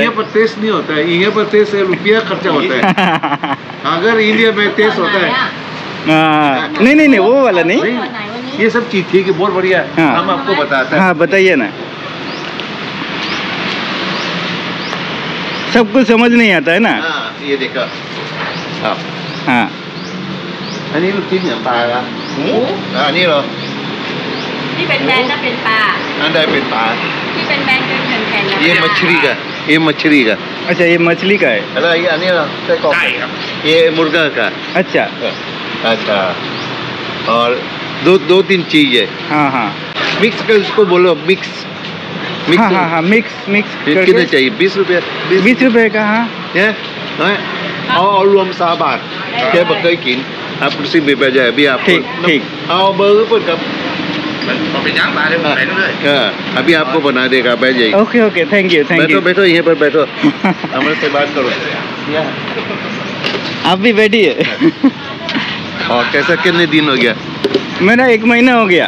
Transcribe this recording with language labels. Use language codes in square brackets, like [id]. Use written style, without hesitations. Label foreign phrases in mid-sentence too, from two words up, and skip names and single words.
[hi] यहाँ पर टेस्ट नहीं होता है, यहाँ पर टेस्ट रुपया खर्चा होता है। अगर इंडिया में टेस्ट होता है। नहीं नहीं नहीं, वो वाला नहीं। ये सब चीज ठीक है, बहुत बढ़िया। हम आपको बताते हैं। हाँ बताइए ना। सब कुछ समझ नहीं आता है ना। ये देखा। हाँ, [th] อันนี้ลูกชิ้นอย่างปลาละอันนี้เหรอ ที่เป็นแบนน่ะเป็นปลา อันใดเป็นปลา ที่เป็นแบนเป็นแผ่นๆนะ [hi] ये मछली का, ये मछली का। अच्छा ये मछली का है। अरे ये [th] อันนี้เหรอไส้กรอก [hi] ये मुर्गा का। अच्छा अच्छा, और दो तीन चीज है। हाँ हाँ मिक्स कर उसको बोलो, मिक्स मिक्स। हाँ हाँ हाँ, मिक्स मिक्स कितने चाहिए? 20 रुपया। 20 रुपए का। हाँ [th] เนี่ยเอารวม3 บาทแค่บอกเคยกิน [hi] आप उसी में बैठ जाए। अभी आप [th] ठीक ठीक। เอาเบอร์เปิดกับ [hi] अभी आपको बना देगा, बैठ जाइए। [en] OK OK, thank you thank [hi] बैठो [en] यू। [hi] बैठो, यहीं पर बैठो, हमारे से बात करो। आप भी बैठिए। और कैसा कितने दिन हो गया? मेरा 1 महीना हो गया।